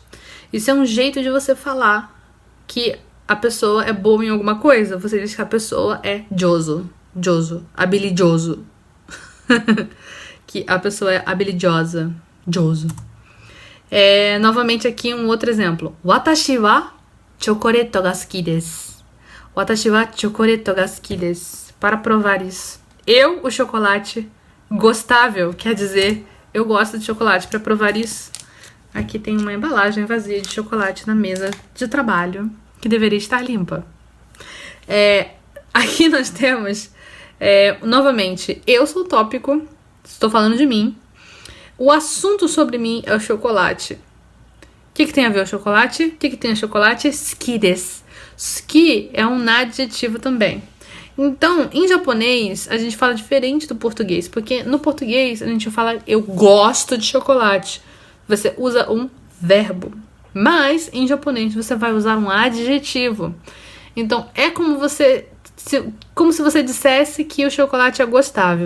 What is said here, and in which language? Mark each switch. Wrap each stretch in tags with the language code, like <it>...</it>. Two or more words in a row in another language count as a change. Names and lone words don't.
<pt>Isso é um jeito de você falar que a pessoa é boa em alguma coisa. Você diz que a pessoa é joso, habilidoso. Que a pessoa é habilidosa, joso. Novamente aqui um outro exemplo.</pt> <ja>私はチョコレートが好きです. 私はチョコレートが好きです.</ja> <pt>Para provar isso. Eu, o chocolate gostável, quer dizer, eu gosto de chocolate. Para provar isso, aqui tem uma embalagem vazia de chocolate na mesa de trabalho, que deveria estar limpa. Aqui nós temos, novamente, eu sou o tópico, estou falando de mim. O assunto sobre mim é o chocolate. O que tem a ver o chocolate? O que tem o chocolate?</pt> <ja>好きです.</ja> <pt>Suki é um adjetivo também. Então, em japonês, a gente fala diferente do português. Porque no português, a gente fala eu gosto de chocolate. Você usa um verbo. Mas, em japonês, você vai usar um adjetivo. Então, é como se você dissesse que o chocolate é gostável.</pt>